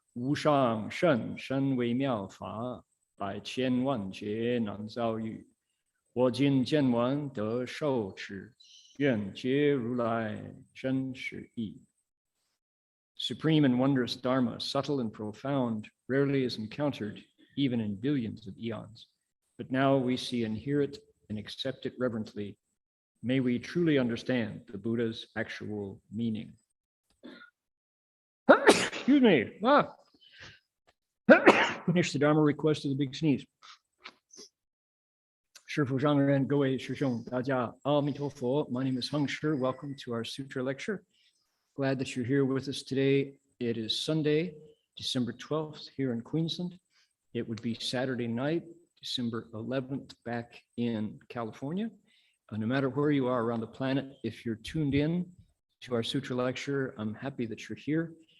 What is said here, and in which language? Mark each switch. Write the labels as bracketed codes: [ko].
[zh] 无上甚深微妙法，百千万劫难遭遇。我今见闻得受持，愿解如来真实义。 [en] Supreme and wondrous Dharma, subtle and profound, rarely is encountered even in billions of eons. But now we see and hear it and accept it reverently. May we truly understand the Buddha's actual meaning. Excuse me. Finish the Dharma request of the big sneeze. [zh] 师父上人，各位师兄，大家阿弥陀佛。 [en] My name is Heng Shi. Welcome to our Sutra lecture. Glad that you're here with us today. It is Sunday, December 12th here in Queensland. It would be Saturday night, December 11th back in California. No matter where you are around the planet, if you're tuned in to our Sutra lecture, I'm happy that you're here.